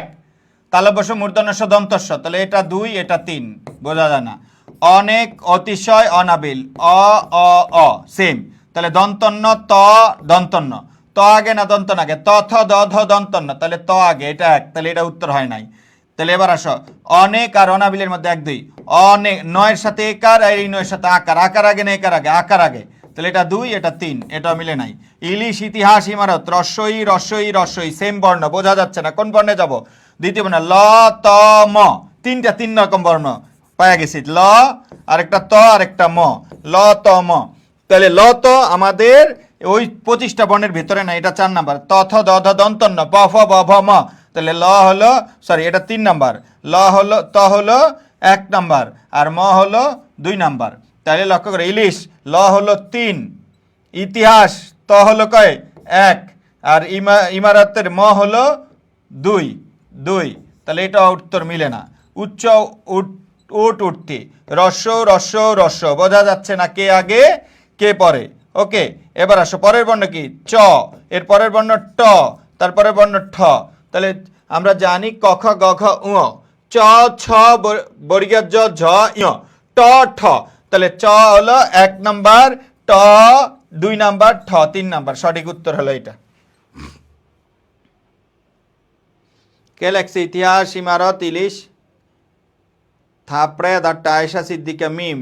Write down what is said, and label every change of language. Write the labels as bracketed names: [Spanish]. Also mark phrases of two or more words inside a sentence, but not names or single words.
[Bangla] তালবর্ষ মূর্ধন্যস্ব দন্তস্ব, তাহলে এটা 2, এটা 3, বোঝা যায় না। অনেক অতিশয় অনাবিল, অ অ অ সেম, তাহলে দন্তন্য ত, দন্তন্য ত আগে না দন্তন আগে? ত থ দ ধ দন্তন্য, তাহলে ত আগে, এটা 1, তাহলে এটা উত্তর হয় নাই। তাহলে এবার আসো, অনেক আর অনাবিলের মধ্যে 1 2, অনেক, নয়ের সাথে একার আর এই নয়ের সাথে আকার, আকার আগে না একার আগে? আকার আগে, তাহলে এটা 2 এটা 3, এটা মিলে নাই। ইলিশ ইতিহাস ইমারত রস্বই রস্বই রস্বই সেম বর্ণ, বোঝা যাচ্ছে না কোন বর্ণে যাব? দ্বিতীয় বর্ণ ল ত ম, তিনটা 3 রকম বর্ণ পাওয়া গেছি, ল আরেকটা ত আরেকটা ম, ল ত ম। তাহলে ল তো আমাদের ওই 25টা বর্ণের ভিতরে না, এটা 4 নাম্বার। ত থ দ ধ দন্ত ন প ফ ব ভ ম, তাহলে ল হলো সরি এটা 3 নাম্বার, ল হলো ত হলো 1 নাম্বার আর ম হলো 2 নাম্বার। তাহলে লক্ষ্য করে ইলিশ ল হলো 3, ইতিহাস ত হলো কয় 1 আর ইমারতের ম হলো 2 2, তাহলে এটা উত্তর মিলে না। উচ্চ উঠতি রস্য, বোঝা যাচ্ছে না কে আগে কে পরে? ওকে, এবার আসো পরের বর্ণ কি চ, এর পরের বর্ণ ট, তারপরের বর্ণ ঠ। তাহলে আমরা জানি ক খ গ ঘ উ, চ ছ বর্গীয় জ ঝ ঞ, ট ঠ। তাহলে চ হলো 1 নাম্বার, ট 2 নাম্বার, ঠ 3 নাম্বার। সঠিক উত্তর হলো এটা। কে লেখছে ইতিহাস ইমারত ইলিশ? থাপড়ে দাঁড়টা আয়েশা সিদ্দিকা মিম।